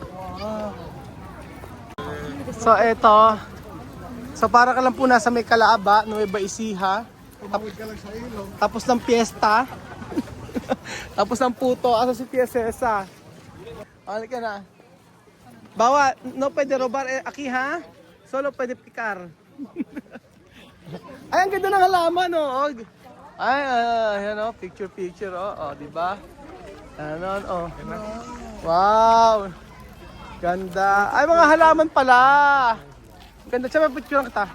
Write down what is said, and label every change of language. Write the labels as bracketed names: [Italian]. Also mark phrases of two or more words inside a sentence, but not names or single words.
[Filipino] So eto. So para ka lang po nasa may Calaaba, Nueva Ecija. Tapos ng piyesta. Tapos ng puto. [Chavacano] Asa si Tia Cesa? [Filipino] Halika na. [Chavacano] Bawa, no pwede robar aki ha? Solo pwede pikar. [Filipino] Ay, ang ganda ng halaman, oh. Ay, yan, oh, picture, oh, di ba? Ano, oh. Wow. Ganda. Ay, mga halaman pala. Ganda. Siya, picture lang kita.